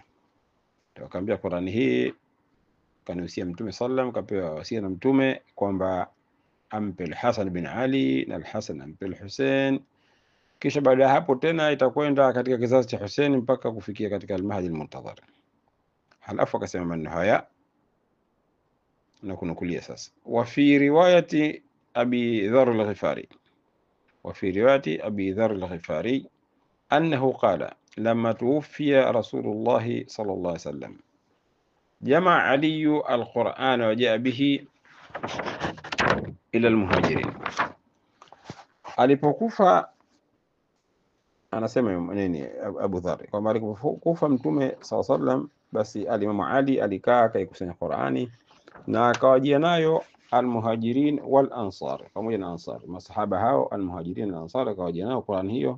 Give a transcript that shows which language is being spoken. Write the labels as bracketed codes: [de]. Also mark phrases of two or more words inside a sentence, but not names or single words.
[sw] Akamwambia Qur'ani hii kanusia Mtume sallam, kapewa wasia na Mtume kwamba ampe al-Hasan bin Ali na al-Hasan ampe al-Hussein, kisha baada ya hapo tena itakwenda katika kizazi cha Hussein mpaka kufikia katika al-Mahdi al-Muntadhar. Halafu akasema maneno haya na kunukulia sasa: [ar] وفي رواية أبي ذر الغفاري، وفي رواية أبي ذر الغفاري أنه قال لما توفي رسول الله صلى الله عليه وسلم جمع علي القرآن وجاء به إلى المهاجرين. [sw] Alipokufa, anasema nini Abu Dharr, kwamba alipokufa Mtume [ar] صلى الله عليه وسلم, [sw] basi al-Imam Ali alikaa akaikusanya Qur'ani na akawajia nayo [ar] المهاجرين والأنصار, [sw] pamoja na Ansar, masahaba hao al-Muhajirin na Ansar akawajia nayo Qur'an hiyo.